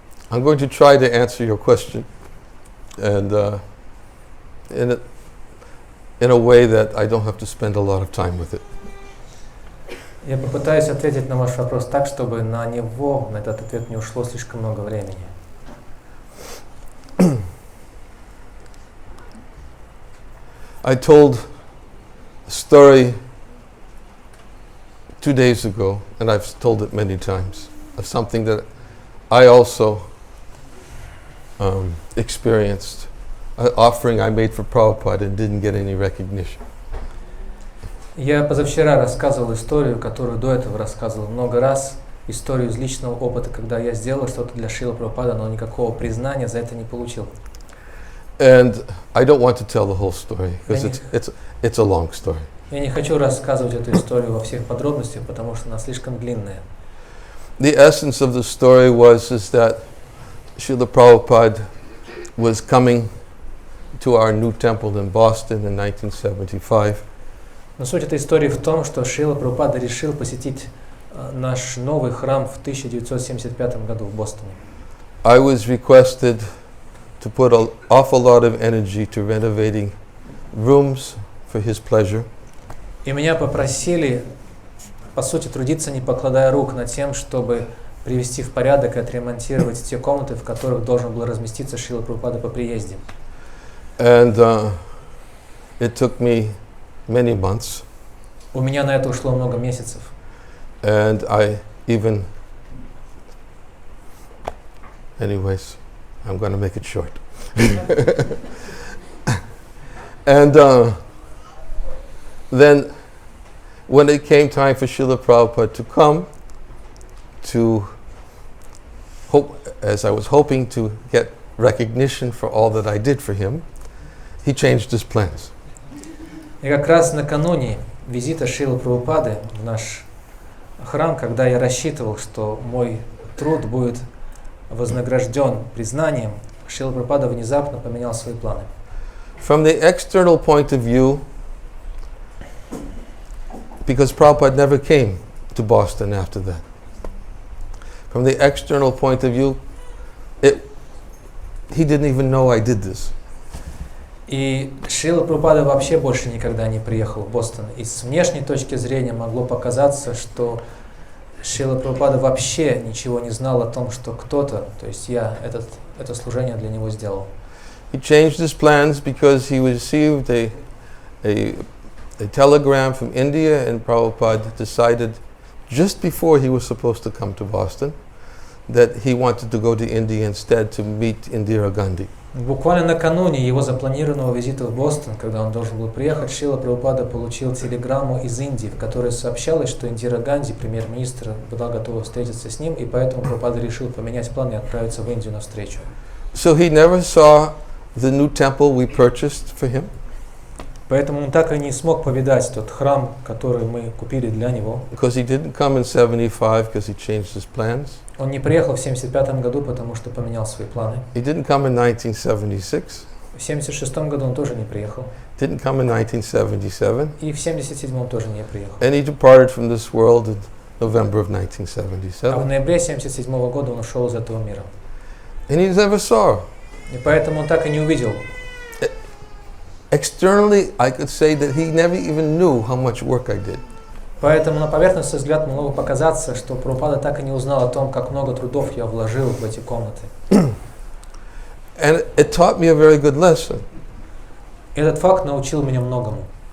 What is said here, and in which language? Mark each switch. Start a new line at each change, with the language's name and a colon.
English: I'm going to try to answer your question, and in a way that I don't have to spend a lot of time with it.
Russian: Я попытаюсь ответить на ваш вопрос так, чтобы на него, на этот ответ не ушло слишком много времени.
English: I told a story 2 days ago, and I've told it many times, of something that I also experienced, an offering I made for Prabhupada and didn't get any recognition.
Russian: Я позавчера рассказывал историю, которую до этого рассказывал много раз, историю из личного опыта, когда я сделал что-то для Шрилы Прабхупады, но никакого признания за это не получил.
English: And I don't want to tell the whole story because it's a long story.
Russian: Я не хочу рассказывать эту историю во всех подробностях, потому что она слишком длинная.
English: The essence of the story was that Srila Prabhupada was coming to our new temple in Boston in 1975.
Russian: Но суть этой истории в том, что Шрила Прабхупада решил посетить наш новый храм в 1975 году в Бостоне.
English: I was requested to put an awful lot of energy to renovating rooms for his pleasure.
Russian: И меня попросили, по сути, трудиться, не покладая рук, над тем, чтобы привести в порядок и отремонтировать те комнаты, в которых должен был разместиться Шрила Прабхупада по приезде.
English: And it took me many months.
Russian: У меня на это ушло много месяцев.
English: And I even, anyways, I'm going to make it short. And then when it came time for Srila Prabhupada to come, as I was hoping to get recognition for all that I did for him, he changed his plans.
Russian: И как раз накануне визита Шрилы Прабхупады в наш храм, когда я рассчитывал, что мой труд будет вознагражден признанием, Шрила Прабхупада внезапно поменял свои планы.
English: From the external point of view, because Prabhupada never came to Boston after that. From the external point of view, he didn't even know I did this.
Russian: И Шрила Прабхупада вообще больше никогда не приехал в Бостон. И с внешней точки зрения могло показаться, что Шрила Прабхупада вообще ничего не знал о том, что кто-то, то есть я, это служение для него сделал.
English: He changed his plans because he received a telegram from India, and Prabhupada decided just before he was supposed to come to Boston that he wanted to go to India instead to meet Indira Gandhi.
Russian: Буквально накануне его запланированного визита в Бостон, когда он должен был приехать, Шрила Прабхупада получил телеграмму из Индии, в которой сообщалось, что Индира Ганди, премьер-министр, была готова встретиться с ним, и поэтому Прабхупада решил поменять планы и отправиться в Индию навстречу.
English: So he never saw the new temple we purchased for him.
Russian: Поэтому он так и не смог повидать тот храм, который мы купили для него.
English: Because he didn't come in 75 because he changed his plans.
Russian: Он не приехал в 1975 году, потому что поменял свои планы.
English: He didn't come in 1976.
Russian: В 1976 году он тоже не приехал.
English: Didn't come in 1977.
Russian: И в 1977 тоже не приехал.
English: And he departed from this world in November of
Russian: А в
English: 1977.
Russian: ноябре 1977 года он ушел из этого мира.
English: And he never saw.
Russian: И поэтому он так и не увидел.
English: Externally, I could say that he never even knew how much work I did.
Russian: Поэтому на поверхностный взгляд могло бы показаться, что Прабхупада так и не узнал о том, как много трудов я вложил в эти комнаты.
English: And it taught me a very good lesson.
Russian: Этот факт научил меня многому.